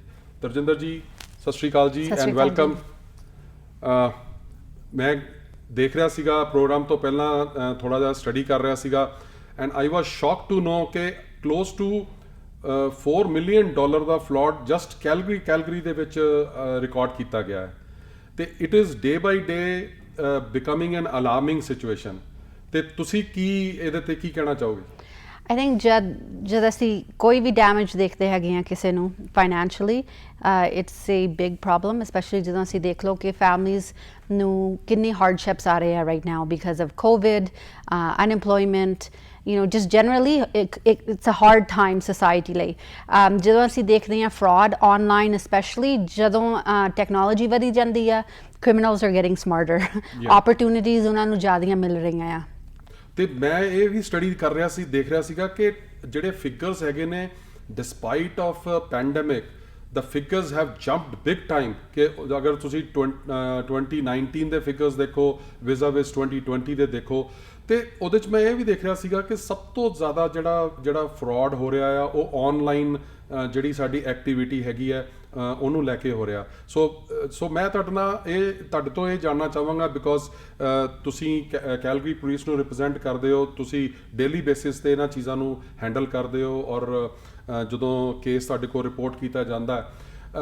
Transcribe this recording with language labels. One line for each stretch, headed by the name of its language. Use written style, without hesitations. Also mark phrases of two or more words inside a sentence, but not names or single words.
Punjabi: ਤਰਜਿੰਦਰ ਜੀ ਸਤਿ ਸ਼੍ਰੀ ਅਕਾਲ ਜੀ
English: and welcome.
Punjabi: ਮੈਂ ਦੇਖ ਰਿਹਾ ਸੀਗਾ ਪ੍ਰੋਗਰਾਮ ਤੋਂ ਪਹਿਲਾਂ ਥੋੜਾ ਜਿਹਾ ਸਟੱਡੀ ਕਰ ਰਿਹਾ ਸੀਗਾ
English: and I was shocked to know
Punjabi: ਕਿ
English: close to $4 million
Punjabi: ਦਾ ਫਰਾਡ ਜਸਟ ਕੈਲਗਰੀ ਦੇ ਵਿੱਚ ਰਿਕਾਰਡ ਕੀਤਾ ਗਿਆ ਹੈ।
English: ਤੇ it is day by day becoming an alarming situation.
Punjabi: ਤੇ ਤੁਸੀਂ ਕੀ ਇਹਦੇ ਤੇ ਕੀ ਕਹਿਣਾ ਚਾਹੋਗੇ?
English: I think
Punjabi: ਜਦ ਅਸੀਂ ਕੋਈ ਵੀ ਡੈਮੇਜ ਦੇਖਦੇ ਹੈਗੇ ਹਾਂ ਕਿਸੇ ਨੂੰ ਫਾਈਨੈਂਸ਼ੀਅਲੀ,
English: it's a big problem, specially
Punjabi: ਜਦੋਂ ਅਸੀਂ ਦੇਖ ਲਓ ਕਿ ਫੈਮਲੀਜ਼ ਨੂੰ ਕਿੰਨੀ ਹਾਰਡਸ਼ਿਪਸ ਆ ਰਹੇ ਆ
English: right now because of covid, unemployment, just generally it's a hard time society ਲਈ।
Punjabi: ਜਦੋਂ ਅਸੀਂ ਦੇਖਦੇ ਹਾਂ
English: fraud online specially,
Punjabi: ਜਦੋਂ ਟੈਕਨੋਲੋਜੀ ਵਧੀ ਜਾਂਦੀ ਆ,
English: criminals are getting smarter,
Punjabi: ਓਪਰਚੁਨਿਟੀਜ਼ ਉਹਨਾਂ ਨੂੰ ਜ਼ਿਆਦੀਆਂ ਮਿਲ ਰਹੀਆਂ ਆ। ਤੇ ਮੈਂ ਇਹ ਵੀ ਸਟੱਡੀ ਕਰ ਰਿਹਾ ਸੀ, ਦੇਖ ਰਿਹਾ ਸੀਗਾ ਕਿ ਜਿਹੜੇ ਫਿਗਰਸ ਹੈਗੇ ਨੇ
English: despite of pandemic the figures have jumped big time।
Punjabi: ਕਿ ਅਗਰ ਤੁਸੀਂ 2019 ਦੇ ਫਿਗਰਸ ਦੇਖੋ ਵਿਜ਼ਾ-ਵਿਜ਼ 2020 ਦੇ ਦੇਖੋ ਤੇ ਉਹਦੇ 'ਚ ਮੈਂ ਇਹ ਵੀ ਦੇਖ ਰਿਹਾ ਸੀਗਾ ਕਿ ਸਭ ਤੋਂ ਜ਼ਿਆਦਾ ਜਿਹੜਾ ਫਰਾਡ ਹੋ ਰਿਹਾ ਆ ਉਹ ਆਨਲਾਈਨ ਜਿਹੜੀ ਸਾਡੀ ਐਕਟੀਵਿਟੀ ਹੈਗੀ ਹੈ ਉਹਨੂੰ ਲੈ ਕੇ ਹੋ ਰਿਹਾ। ਸੋ ਮੈਂ ਤੁਹਾਡੇ ਤੋਂ ਇਹ ਜਾਣਨਾ ਚਾਹਾਂਗਾ ਬਿਕੋਜ਼ ਤੁਸੀਂ ਕੈਲਗਰੀ ਪੁਲਿਸ ਨੂੰ ਰਿਪਰੈਜ਼ੈਂਟ ਕਰਦੇ ਹੋ, ਤੁਸੀਂ
English: daily basis
Punjabi: ਤੇ ਇਹਨਾਂ ਚੀਜ਼ਾਂ ਨੂੰ ਹੈਂਡਲ ਕਰਦੇ ਹੋ ਔਰ ਜਦੋਂ ਕੇਸ ਤੁਹਾਡੇ ਕੋਲ ਰਿਪੋਰਟ ਕੀਤਾ ਜਾਂਦਾ ਹੈ।